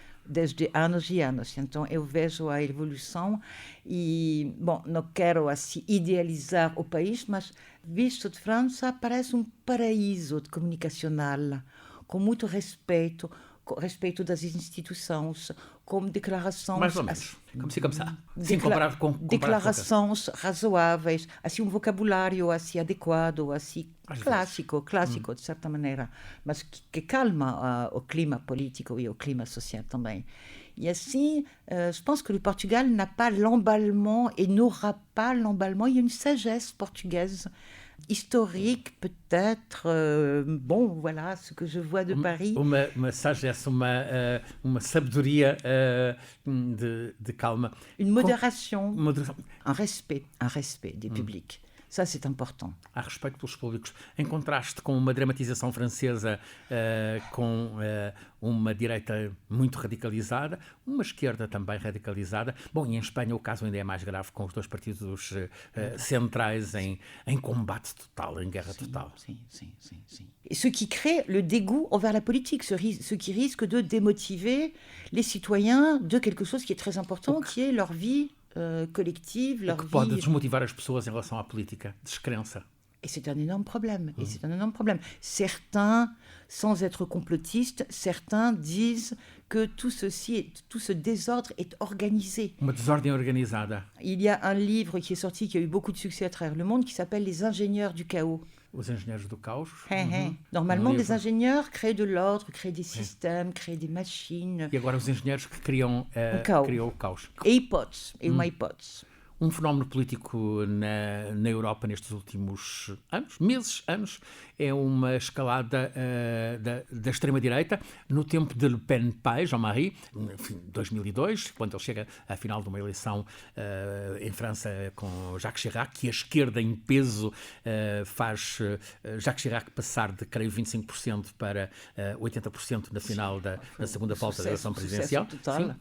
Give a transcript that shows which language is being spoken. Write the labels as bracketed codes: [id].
[pt] Desde anos e anos. Então, eu vejo a evolução e, não quero assim idealizar o país, mas, visto de França, parece um paraíso comunicacional, com muito respeito das instituições, com declarações... Mais ou menos, como ça. Sim, comparado com... Declarações razoáveis, assim, um vocabulário assim, adequado, assim, clássico, de certa maneira, mas que calma o clima político e o clima social também. [fr] Et ainsi, je pense que le Portugal n'a pas l'emballement et n'aura pas l'emballement. Il y a une sagesse portugaise, historique peut-être. Bon, voilà ce que je vois de Paris. [pt] Uma sagesse, uma sabedoria de calma. [fr] Une modération, [pt] Moderação. [fr] un respect des publics. Ça, c'est important. [pt] Há respeito pelos públicos. Em contraste com uma dramatização francesa com uma direita muito radicalizada, uma esquerda também radicalizada. Bom, e em Espanha o caso ainda é mais grave, com os dois partidos centrais em combate total, em guerra total. Sim. [fr] Et ce qui crée le dégoût envers la politique, ce qui risque de démotiver les citoyens de quelque chose qui est très important, qui est leur vie collective, leur [pt] Que [fr] vie... [pt] pode desmotivar as pessoas em relação à política, descrença. [fr] Et c'est un énorme problème. Certains, sans être complotistes, certains disent que tout ce désordre est organisé. [pt] Uma desordem organizada. [fr] Il y a un livre qui est sorti, qui a eu beaucoup de succès à travers le monde, qui s'appelle Les ingénieurs du chaos. [pt] Os engenheiros do caos. [fr] Normalement, les ingénieurs créent de l'ordre, créent des systèmes, créent des machines. [pt] E agora os engenheiros que criam o caos. Et uma hipótese. Um fenómeno político na Europa nestes últimos anos, é uma escalada da extrema-direita. No tempo de Le Pen pai, Jean-Marie, em 2002, quando ele chega à final de uma eleição em França com Jacques Chirac, que a esquerda em peso faz Jacques Chirac passar de, creio, 25% para 80% na final da segunda volta da eleição presidencial. Sim.